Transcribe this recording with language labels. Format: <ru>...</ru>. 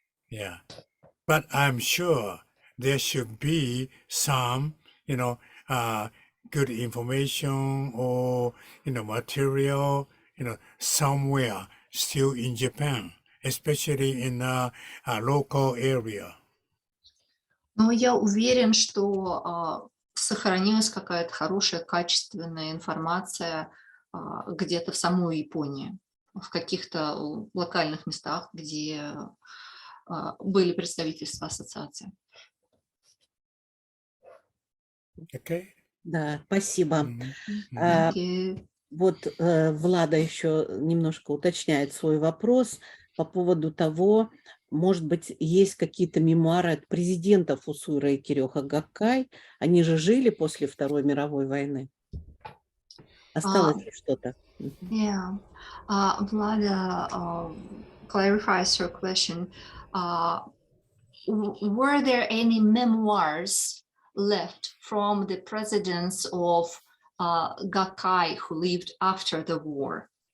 <en>Yeah, but I'm sure there should be some, good information or, material, somewhere still in Japan, especially in a local area.</en> <ru>Но я уверен, что сохранилась какая-то хорошая, качественная информация где-то в самой Японии. в каких-то локальных местах, где были представительства ассоциации.</ru> <en>Okay.</en> <ru>Да, спасибо. Mhm. А,</ru> <en>Thank you.</en> <ru>Вот Влада еще немножко уточняет свой вопрос по поводу того, может быть, есть какие-то мемуары от президентов Усуи, Рэйки, Гаккай. Они же жили после Второй мировой войны. Осталось ли что-то? Мгм.</ru> <en>Yeah. Vlada clarifies her question. Were there any memoirs left from the presidents of Gakkai who lived after the war?</en>